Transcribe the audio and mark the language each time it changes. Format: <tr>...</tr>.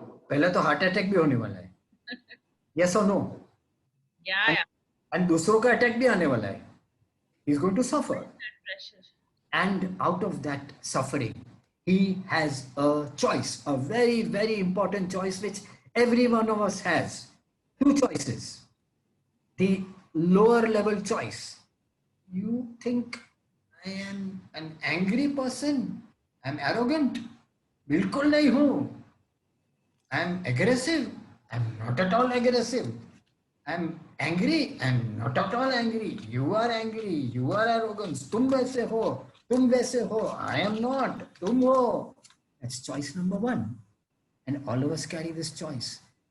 <hi>पहले तो heart attack भी होने वाला है.</hi> <en>Yes or no? Yeah. And</en> <hi>दूसरों का अटैक भी आने वाला है.</hi> <en>He's going to suffer. Pressure. And out of that suffering, he has a choice, a very, very important choice, which every one of us has. two choices. The lower level choice. You think I am an angry person, I'm arrogant,</en> <hi>बिल्कुल नहीं हूँ.</hi> <en>I'm aggressive, I'm not at all aggressive. I'm angry, I'm not at all angry. You are angry, you are arrogant.</en> <hi>तुम वैसे हो,</hi> <en>I am not,</en> <hi>तुम हो.</hi> <en>That's choice number one. And all of us carry this choice.</en>